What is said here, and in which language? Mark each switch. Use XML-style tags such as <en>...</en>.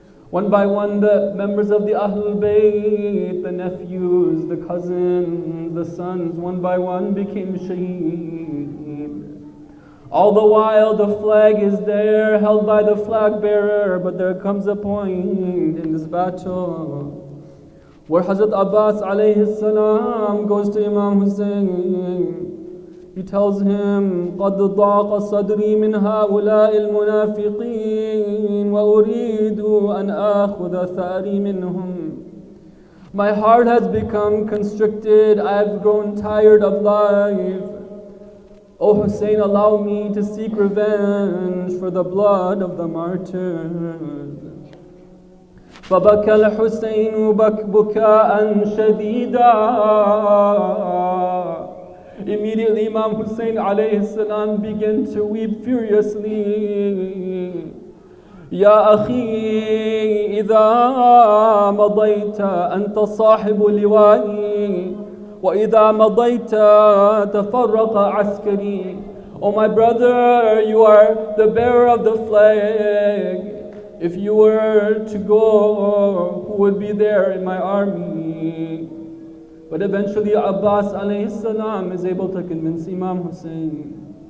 <en>One by one, the members of the Ahlul Bayt, the nephews, the cousins, the sons, one by one became shaheed. All the while, the flag is there, held by the flag bearer, but there comes a point in this battle where Hazrat Abbas alayhi salam goes to Imam Hussein. He tells him,</en> <ar>قَدْ ضَاقَ صَدْرِي مِنْ هَؤُلَاءِ الْمُنَافِقِينَ وَأُرِيدُ أَنْ آخُذَ ثَأْرِي مِنْهُمْ.</ar> <en>My heart has become constricted. I have grown tired of life. O Hussein, allow me to seek revenge for the blood of the martyrs.</en> <ar>فَبَكَى الْحُسَيْنُ بُكَاءً شَدِيدًا.</ar> <en>Immediately Imam Hussein alayhi salam began to weep furiously.</en> <ar>يا أخي إذا مضيت أنت صاحب لوائي وإذا مضيت تفرق عسكري.</ar> <en>Oh my brother, you are the bearer of the flag. If you were to go, who would be there in my army? But eventually Abbas alayhi salam is able to convince Imam Hussein.</en>